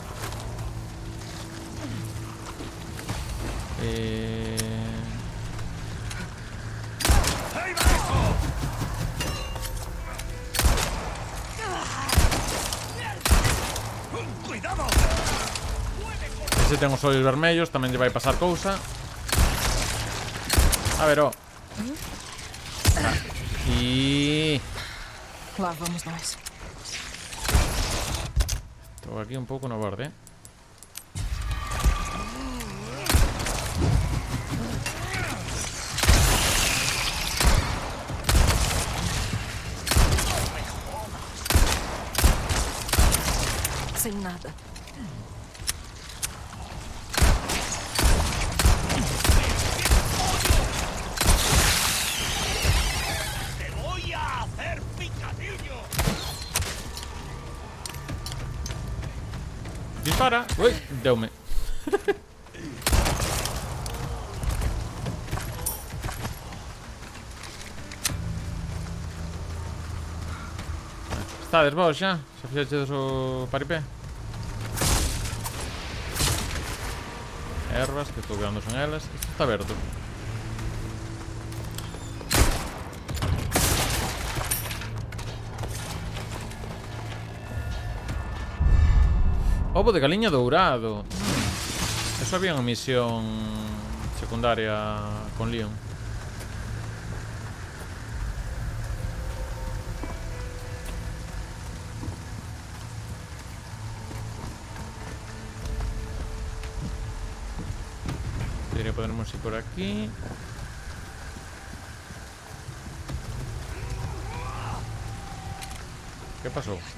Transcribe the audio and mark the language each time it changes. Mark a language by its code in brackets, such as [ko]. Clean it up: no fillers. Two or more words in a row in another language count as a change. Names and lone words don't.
[gl] Cuidado! Ese ten os ollos vermellos, tamén lle vai pasar cousa. A ver, ó. E... Lá vamos nós. estou aquí un pouco no borde. Sem nada. [es] Te voy a hacer picadillo. Dispara. [gl] Ui, deume. Estades vos xa? Xa fixachedes o paripé? Ervas, que estou quedando son elas. Isto está aberto. Ovo de galiña dourado. Eso había unha misión secundaria con Leon. [es] Debería ponernos ir por aquí. ¿Qué pasó?